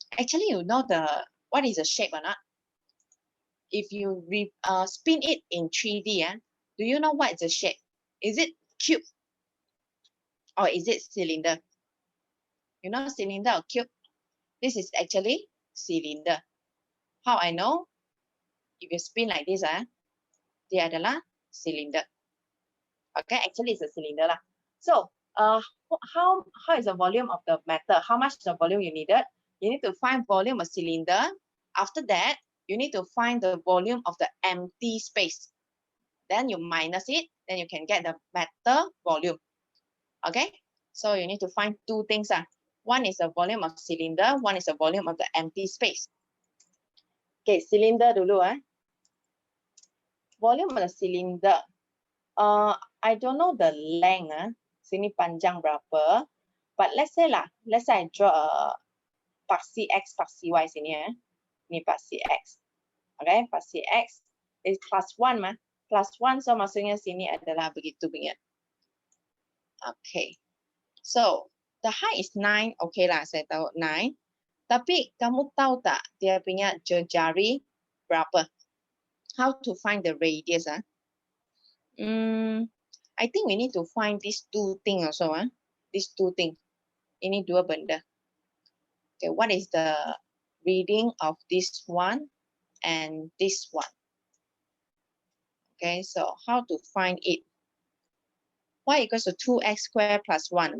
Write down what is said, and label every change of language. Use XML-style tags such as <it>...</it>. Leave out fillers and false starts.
<en>Actually, you know what is the shape or not? If you spin it in 3D, do you know what is the shape? Is it cube or is it cylinder? You know cylinder or cube? This is actually cylinder. How I know? If you spin like this,</en> <ms>dia adalah</ms> <en>cylinder. Okay, actually it's a cylinder lah. So, how is the volume of the metal? How much is the volume you needed? You need to find volume of cylinder. After that, you need to find the volume of the empty space. Then you minus it, then you can get the metal volume. Okay, so you need to find two things. One is the volume of cylinder, one is the volume of the empty space. Okay, cylinder dulu. Volume of the cylinder. I don't know the length.</en> <ms>Sini panjang berapa.</ms> <en>But let's say I draw a paksi X, paksi Y sini. Ini paksi X. Okay, paksi X is plus 1 mah.</en> <ms>Plus 1, so maksudnya sini adalah begitu punya.</ms> <en>Okay. So, the height is 9. Okay lah,</en> <ms>saya tahu 9. Tapi kamu tahu tak dia punya jari berapa?</ms> <en>How to find the radius? I think we need to find these two things also. These two things.</en> <ms>Ini dua benda.</ms> <en>Okay, what is the reading of this one and this one? Okay, so how to find it? Y equals to 2x squared plus 1.</en>